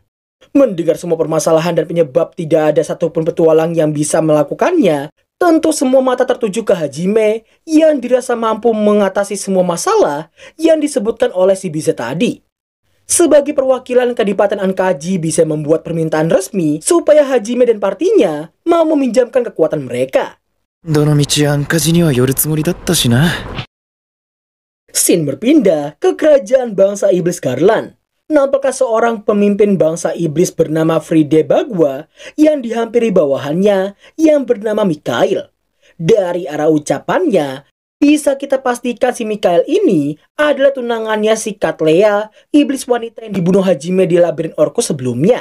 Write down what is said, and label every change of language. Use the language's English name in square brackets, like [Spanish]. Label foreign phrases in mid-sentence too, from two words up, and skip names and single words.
[Indonesian] Mendengar semua permasalahan dan penyebab tidak ada satupun petualang yang bisa melakukannya, tentu semua mata tertuju ke Hajime yang dirasa mampu mengatasi semua masalah yang disebutkan oleh si Bize tadi. Sebagai perwakilan Kadipaten Ankaji bisa membuat permintaan resmi supaya Hajime dan partinya mau meminjamkan kekuatan mereka. [Japanese] どのみちアンカジには寄るつもりだったしな。 [Indonesian] Scene berpindah ke kerajaan bangsa iblis Garland. Nampaknya seorang pemimpin bangsa iblis bernama Fride Bagua yang dihampiri bawahannya yang bernama Mikhail. Dari arah ucapannya, bisa kita pastikan si Mikhail ini adalah tunangannya si Katlea, iblis wanita yang dibunuh Hajime di labirin Orcus sebelumnya.